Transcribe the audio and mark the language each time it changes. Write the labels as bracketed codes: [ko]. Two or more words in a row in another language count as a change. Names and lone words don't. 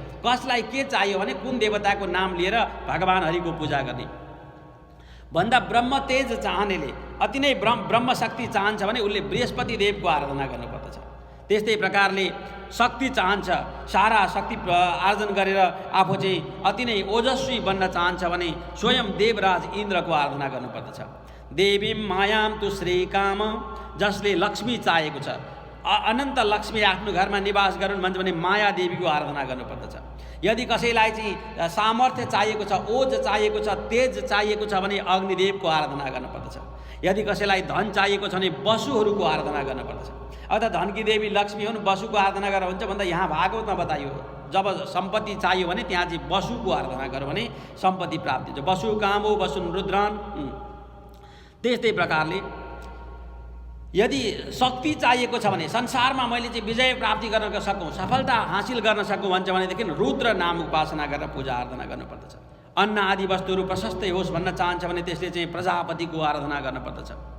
[ne] कसलाई के चाहियो भने कुन देवताको नाम लिएर भगवान हरिको पूजा गर्ने भन्दा ब्रह्म तेज चाहनेले, अति नै ब्रह्म शक्ति चाहन्छ भने उसले बृहस्पति देवको आराधना गर्नुपर्दछ। त्यस्तै प्रकारले शक्ति चाहन्छ, सारा शक्ति आर्जन गरेर आफू चाहिँ अति नै ओजस्वी बन्न चाहन्छ भने स्वयं देवराज इन्द्रको आराधना गर्नुपर्दछ। [sa] देवीं मायां तु श्रीकाम, [ne] जसले लक्ष्मी चाहेको छ, अनन्त लक्ष्मी आफ्नो घरमा निवास गरून् भन्छ भने माया देवीको आराधना गर्नुपर्दछ। यदि कसैलाई चाहिँ सामर्थ्य चाहिएको छ, ओज चाहिएको छ, तेज चाहिएको छ भने अग्निदेवको आराधना गर्नुपर्दछ। यदि कसैलाई धन चाहिएको छ भने वसुहरूको आराधना गर्नुपर्दछ। अर्थात् धनकी देवी लक्ष्मी हुन्, वसुको आराधना गरेर हुन्छ भन्दा यहाँ भागवतमा बताइयो। जब सम्पत्ति चाहियो भने त्यहाँ चाहिँ वसुको आराधना गर्यो भने सम्पत्ति प्राप्ति हुन्छ। [sa] वसु कामो वसुन् रुद्रान्। [ne] त्यस्तै प्रकारले यदि शक्ति चाहिएको छ भने संसारमा मैले चाहिँ विजय प्राप्ति गर्न सकौँ, सफलता हासिल गर्न सकौँ भन्छ भनेदेखि रुद्र नाम उपासना गरेर पूजा आराधना गर्नुपर्दछ। अन्न आदि वस्तुहरू प्रशस्तै होस् भन्न चाहन्छ भने त्यसले चाहिँ प्रजापतिको आराधना गर्नुपर्दछ।